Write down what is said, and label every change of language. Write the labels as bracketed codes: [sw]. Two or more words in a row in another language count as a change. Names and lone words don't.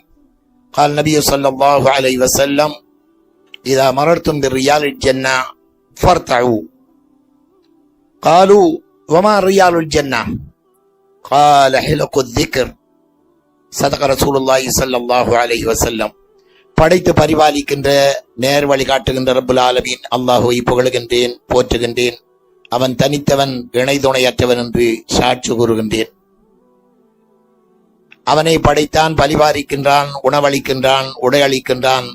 [ar] قال النبي صلى الله عليه وسلم إذا مررتم بالريال الجنة فارتعوا. قالوا وما ريال الجنة؟ قال حلق الذكر. صدق رسول الله صلى الله عليه وسلم. [ta] படைத்து பரிபாலிக்கின்ற நேர் வழிகாட்டுகின்ற [ar] رب العالمين [ta] அல்லாஹ்வை புகழுகின்றேன், போற்றுகின்றேன். அவன் தனித்தவன், இணை துணையற்றவன் என்று சாட்சி கூறுகின்றேன். அவனை படைத்தான், பரிபாலிக்கின்றான், உணவளிக்கின்றான், உடையளிக்கின்றான்.